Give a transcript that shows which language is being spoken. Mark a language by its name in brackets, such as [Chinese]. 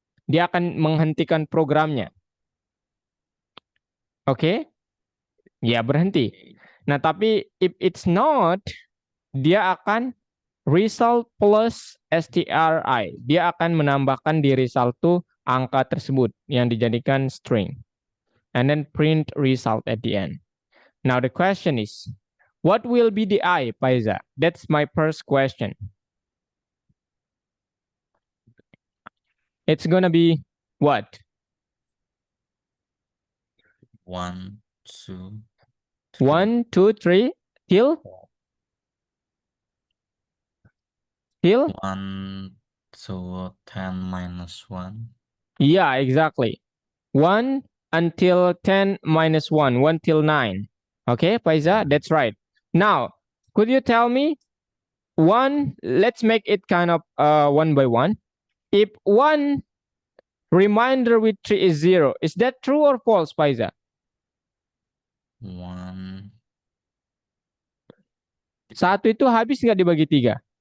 [Indonesian] Dia akan menghentikan programnya. Oke? Ya, berhenti. Nah, tapi [English] if it's not, [Indonesian] dia akan result plus stri. Dia akan menambahkan di result tuh angka tersebut yang dijadikan string. [English] And then print result at the end. Now the question is, what will be the I, Paiza? That's my first question. It's gonna be what? 1, 2, 3, 1, 2, 3, till? 1 to 10 minus 1. Yeah, exactly. 1 until 10 minus 1, 1 till 9. Okay, Paiza, that's right. Now, could you tell me one, let's make it kind of one by one. If one remainder with 3 is 0, is that true or false, Paiza? 1. [Indonesian] Satu itu habis nggak dibagi 3?